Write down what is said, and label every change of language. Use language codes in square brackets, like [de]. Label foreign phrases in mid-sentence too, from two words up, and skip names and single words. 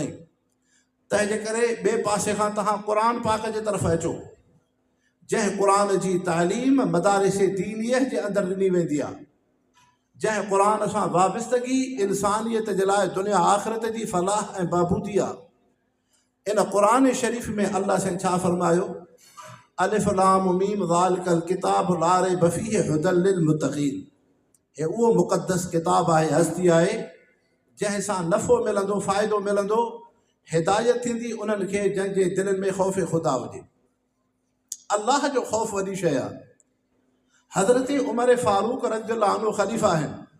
[sd] तंहिंजे करे ॿिए पासे खां तव्हां क़ुर पाक जे तरफ़ अचो, जंहिं क़ुर जी तालीम मदारिस दीनियह जे अंदरि ॾिनी वेंदी आहे, जंहिं क़ुर सां वाबस्तगी इंसानियत जे लाइ दुनिया आख़िरत जी फलाह ऐं बहबूदी आहे। इन क़ुर शरीफ़ में अल्लाह साईं छा फरमायो? [ar] الم ذلك الكتاب لا ريب فيه هدى للمتقين. [sd] हे उहो मुक़द्दस किताब आहे, हस्ती आहे, जंहिं सां नफ़ो मिलंदो, फ़ाइदो मिलंदो, हिदायत थींदी उन्हनि खे जंहिंजे दिलनि में ख़ौफ़ ख़ुदा हुजे। अल्लाह जो ख़ौफ़ वॾी शइ आहे। हज़रत उमर फारूक [ar] رضي الله عنه [sd] ख़लीफ़ा आहिनि।